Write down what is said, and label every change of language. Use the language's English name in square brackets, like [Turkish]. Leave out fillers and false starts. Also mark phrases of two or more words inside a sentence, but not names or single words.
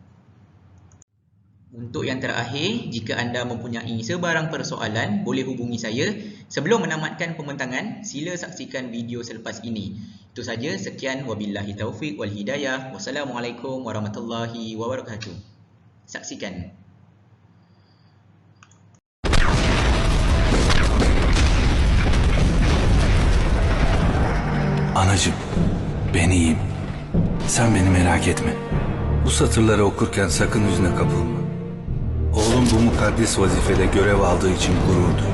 [Malay] Untuk yang terakhir, jika anda mempunyai sebarang persoalan, boleh hubungi saya. Sebelum menamatkan pembentangan, sila saksikan video selepas ini. Itu saja, sekian, [Arabic] وبالله التوفيق والهداية. والسلام عليكم ورحمة الله وبركاته. [Malay] Saksikan. [Turkish] Anacığım, ben iyiyim. Sen beni merak etme. Bu satırları okurken sakın yüzüne kapılma. Oğlum bu mukaddes vazifede görev aldığı için gurur duy.